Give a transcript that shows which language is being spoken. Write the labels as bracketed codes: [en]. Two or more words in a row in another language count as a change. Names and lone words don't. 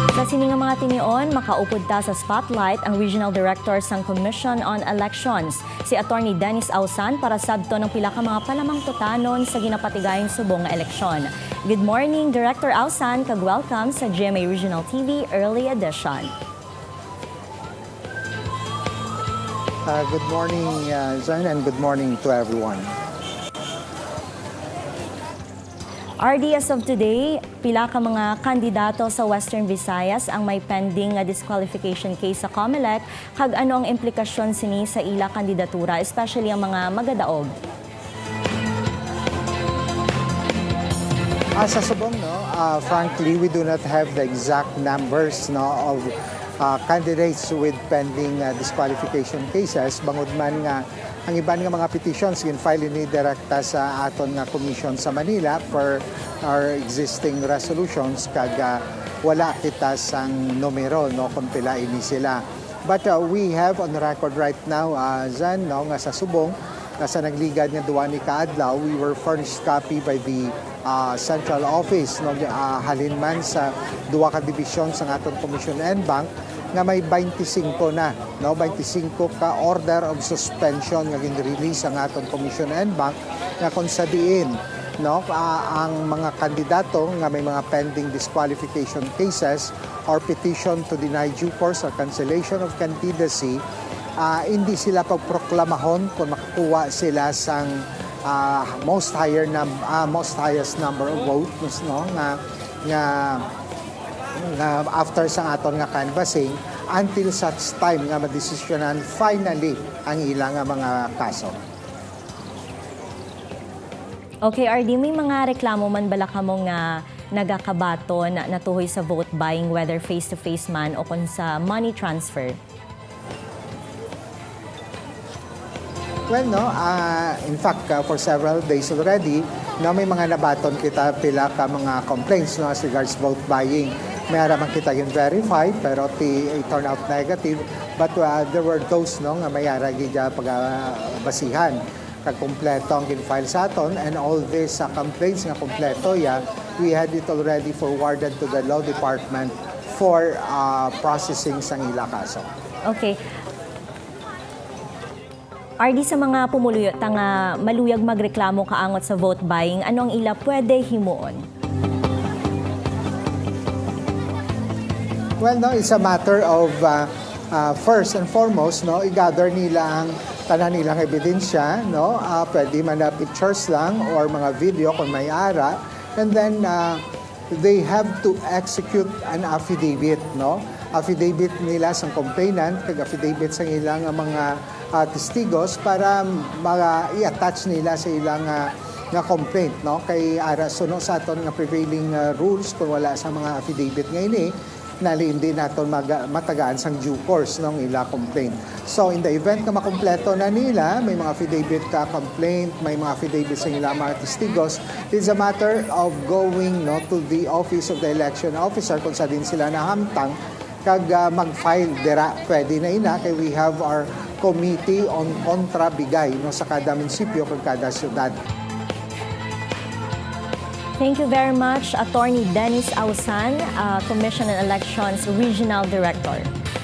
[hil] Sini nga mga tinion, makaupod ta sa spotlight ang Regional Director sang Commission on Elections, si Attorney Dennis Ausan para sabto ng pila ka mga palamang tutanon sa ginapatigayong subong nga eleksyon. [en] Good morning, Director Ausan, [hil] kag-welcome sa [en] GMA Regional TV Early Edition. Good morning, Zan, and good morning to everyone. RD, as of today, [hil] pila ka mga kandidato sa Western Visayas ang may [en] pending disqualification case [hil] sa COMELEC, kag ano ang implikasyon sini sa ila kandidatura, especially ang mga magadaog? Sa subong, [en] frankly, we do not have the exact numbers of candidates with pending disqualification cases. [hil] Bangod man nga ang iban nga mga petitions gin-file ni direkta sa aton nga commission sa Manila per our existing resolutions kag wala kita sang numero kung pila ini sila. [en] But we have on record right now, Zan, [hil] nga sa subong sa nagligad nga duwa ni kaadlaw, [en] we were furnished copy by the central office [hil] halin man sa duwa ka division sa aton Commission and Bank nga may 25 na, 25 ka [en] order of [hil] suspension nga gin-release ang aton Commission and Bank nga kung sa diin ang mga kandidato nga may mga [en] pending disqualification cases or petition to deny due course or cancellation of candidacy, [hil] hindi sila pagproklamahon kung makakuha sila sang [en] most highest number of votes [hil] nga after sa aton nga canvassing until such time nga madesisyonan finally ang ilang mga kaso. Okay, RD, may mga reklamo man bala kamo nga nagakabato na natuhoy sa [en] vote buying, whether face-to-face [hil] man o kung sa [en] money transfer? Well, in fact, for several days already, [hil] may mga nabaton kita pila ka mga [en] complaints as regards vote buying. [hil] May araman kita yung verified, pero [en] it turned out negative. But there were those [hil] nga may aragi pagbasihan. Kag kompleto ang gin-file sa aton, [en] and all these complaints [hil] nga kompleto, [en] we had it already forwarded to the law department for processing [hil] sang ila kaso. [en] Okay. [hil] RD, sa mga pumuluyot nga maluyag magreklamo kaangot sa [en] vote buying, [hil] ano ang ila pwede himuon? [en] Well, it's a matter of first and foremost, [hil] i-gather nila ang tanan nilang ebidensya, pwede man na pictures lang or mga video kung may ara, [en] and then they have to execute an affidavit, [hil] affidavit nila sa complainant, kag affidavit sa ilang mga testigos para i-attach nila sa ilang nga complaint, kay ara suno sa aton nga [en] prevailing rules [hil] kung wala sa mga affidavit ngayon nali hindi naton matagaan sang [en] due course [hil] ng ila complaint. [en] So in the event [hil] na makumpleto na nila, may mga affidavit ka complaint, may mga affidavit sa ila mga testigos, [en] it's a matter of going to the office of the election officer [hil] kung sa din sila nahamtang kag mag-file dira pwede na ina kay [en] we have our committee on [hil] kontrabigay sa kada munisipyo kag kada syudad. [en] Thank you very much, Attorney Dennis Ausan, Commission on Elections Regional Director.